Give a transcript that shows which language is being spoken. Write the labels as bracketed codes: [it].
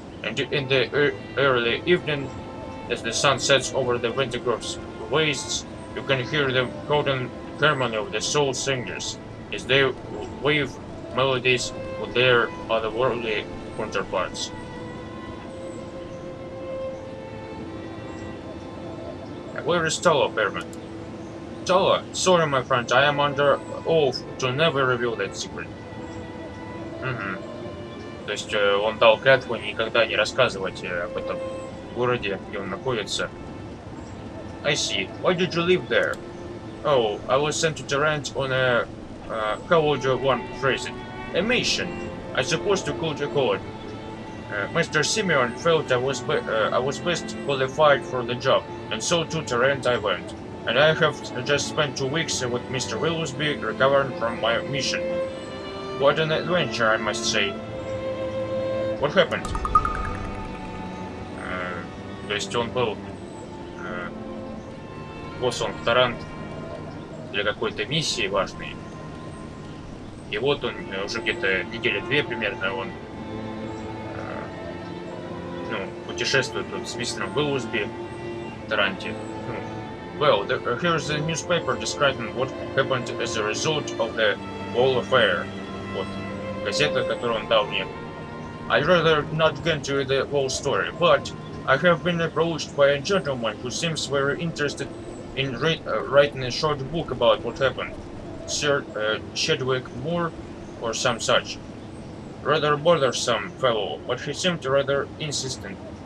[en] And in the early evening, as the sun sets over the Wintergrove's wastes, you can hear the golden harmony of the soul singers as they wave melodies with their otherworldly counterparts. Where is Tala, Perriman? Tala? Sorry, my friend, I am under oath to never reveal that secret. [ru] То есть он дал клятву никогда не рассказывать об этом городе, где он находится. [en] I see. Why did you live there? Oh, I was sent to Taranto on a, how would one phrase it? A mission, I suppose to call it. Mr. Simeon felt I was best qualified for the job, and so to Taranto I went. And I have just spent 2 weeks with Mr. Willoughby recovering from my mission. What an adventure, I must say. What happened? [ru] То есть он был послан в Тарант для какой-то миссии важной. И вот он уже где-то недели 2 примерно он путешествует тут с мистером Уиллсби в Таранте. [en] Well, here's a newspaper describing what happened as a result of the whole affair. [ru] Вот газета, которую он дал мне. [en] I'd rather not get into the whole story, but I have been approached by a gentleman who seems very interested in writing a short book about what happened. Sir Chadwick Moore or some such. Rather bothersome fellow, but he seemed rather insistent.